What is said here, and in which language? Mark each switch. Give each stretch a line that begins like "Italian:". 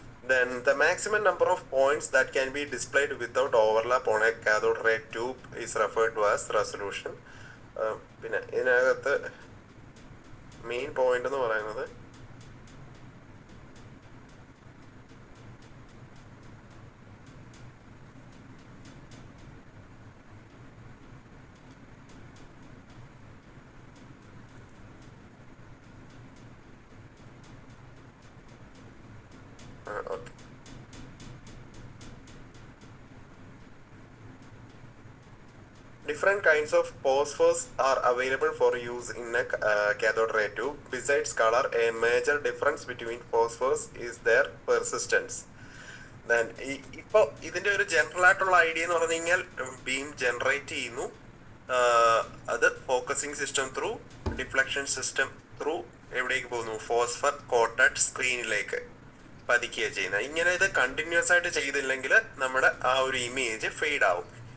English: Then the maximum number of points that can be displayed without overlap on a cathode ray tube is referred to as resolution.
Malayalam: പിന്നെ ഇതിനകത്ത് main point എന്ന് പറയുന്നത് okay.
English: Different kinds of phosphors are available for use in a cathode ray tube. Besides color, a major difference between phosphors is their persistence.
Malayalam: Then ഇപ്പോൾ ഇതിന്റെ ഒരു general ആയിട്ടുള്ള idea എന്ന് പറഞ്ഞു കഴിഞ്ഞാൽ ബീം ജനറേറ്റ് ചെയ്യുന്നു, അത് focusing system through, deflection system through എവിടേക്ക് പോകുന്നു, ഫോസ്ഫർ കോട്ടഡ് സ്ക്രീനിലേക്ക് പതിക്കുക ചെയ്യുന്നത്. ഇങ്ങനെ ഇത് കണ്ടിന്യൂസ് ആയിട്ട് ചെയ്തില്ലെങ്കിൽ നമ്മുടെ ആ ഒരു ഇമേജ് ഫെയ്ഡ് ആവും.